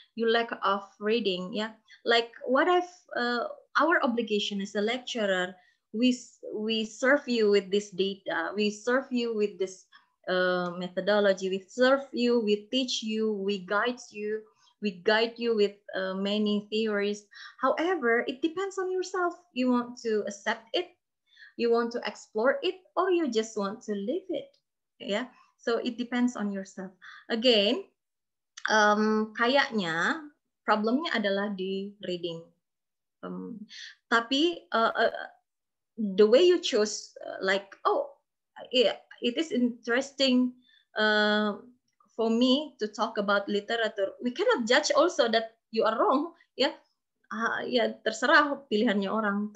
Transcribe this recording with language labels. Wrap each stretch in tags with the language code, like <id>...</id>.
<en>You lack of reading. Yeah. Like what if our obligation as a lecturer, we serve you with this data, we serve you with this methodology, we serve you, we teach you, we guide you, with many theories. However, it depends on yourself. You want to accept it, you want to explore it, or you just want to leave it. Yeah. So it depends on yourself.</en> <id>Again, kayaknya problemnya adalah di reading.</id> <en>Tapi the way you choose, like, oh, yeah, it is interesting for me to talk about literature. We cannot judge also that you are wrong.</en> <id>Ya, ya terserah pilihannya orang.</id>